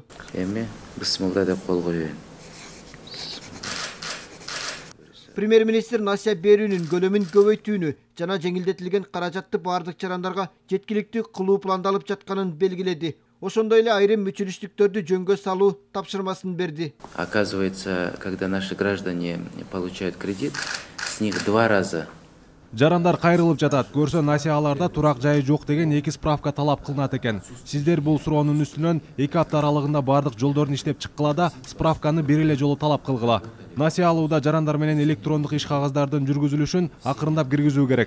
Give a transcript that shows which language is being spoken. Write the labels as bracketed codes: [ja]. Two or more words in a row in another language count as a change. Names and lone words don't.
[ky] Эми бысмылда деп кол коюйын. Премьер-министр насыя берүүнүн көлөмүн көбөйтүүнү жана жеңилдетилген каражатты бардык жарандарга жеткиликтүү кылуу пландалып жатканын белгиледи. Ошондой эле айрым мүчүлүштүктөрдү жөнгө салуу тапшырмасын берди. [ru] Оказывается, когда наши граждане получают кредит, с них 2 раза [ky] Жарандар кайрылып жатат. Көрсө насыяларда турак жайы жок деген 2 справка талап кылынат экен. Сиздер бул суроонун үстүнөн 2 апта аралыгында бардык жолдорун иштеп чыккыла да, справканы бир эле жолу талап кылгыла. Насыя алууда жарандар менен электрондук иш кагаздардын жүргүзүлүшүн акырындап киргизүү керек.